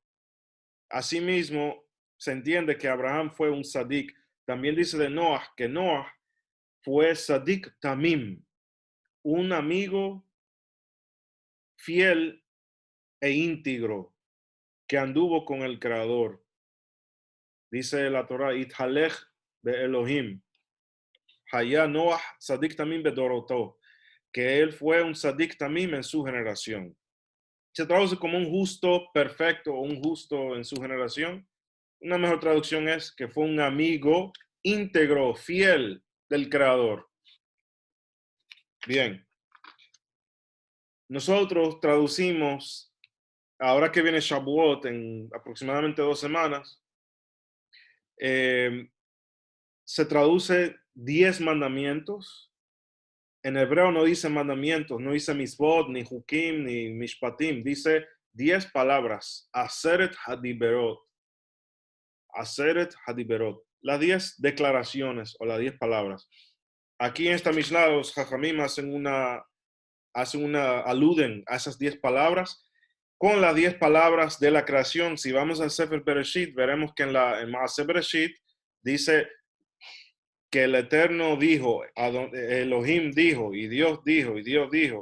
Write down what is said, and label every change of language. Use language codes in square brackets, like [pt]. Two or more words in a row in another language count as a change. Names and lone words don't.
[es] Asimismo, se entiende que Abraham fue un sadik. También dice de Noah que Noah fue [he] צדיק תמים, [es] un amigo fiel e íntegro que anduvo con el Creador. Dice la Torah, [he] התהלך ב אלהים, היה נח צדיק תמים בדרתיו, [es] que él fue un [he] צדיק תמים [es] en su generación. Se traduce como un justo perfecto o un justo en su generación. Una mejor traducción es que fue un amigo íntegro, fiel del Creador. Bien. Nosotros traducimos, ahora que viene Shavuot en aproximadamente 2 semanas, se traduce 10 mandamientos. En hebreo no dice mandamientos, no dice misbot, ni hukim, ni mishpatim. Dice 10 palabras. [he] עשרת הדברות. עשרת הדברות. [es] Las 10 declaraciones o las 10 palabras. Aquí en esta Mishnah los Jajamim aluden a esas 10 palabras con las 10 palabras de la creación. Si vamos al Sefer Bereshit, veremos que en Maaseh Bereshit dice que el Eterno dijo, Elohim dijo, y Dios dijo, y Dios dijo.